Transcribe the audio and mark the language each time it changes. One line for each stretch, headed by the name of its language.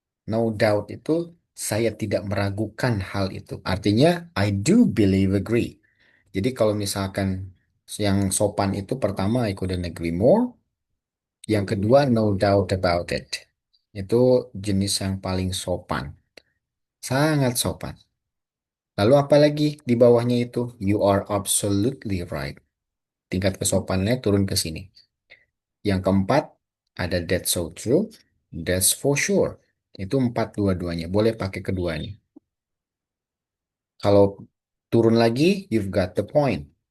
English: No doubt
Indonesian: itu saya tidak meragukan hal itu.
English: Artinya I do believe agree.
Indonesian: Jadi kalau misalkan yang sopan itu pertama
English: I couldn't agree more.
Indonesian: Yang kedua
English: no doubt about it.
Indonesian: Itu jenis yang paling sopan. Sangat sopan. Lalu apa lagi di bawahnya itu?
English: You are absolutely right.
Indonesian: Tingkat kesopanannya turun ke sini. Yang keempat, ada
English: that's so true, that's for sure.
Indonesian: Itu empat dua-duanya. Boleh pakai keduanya. Kalau Turun lagi,
English: you've got the point.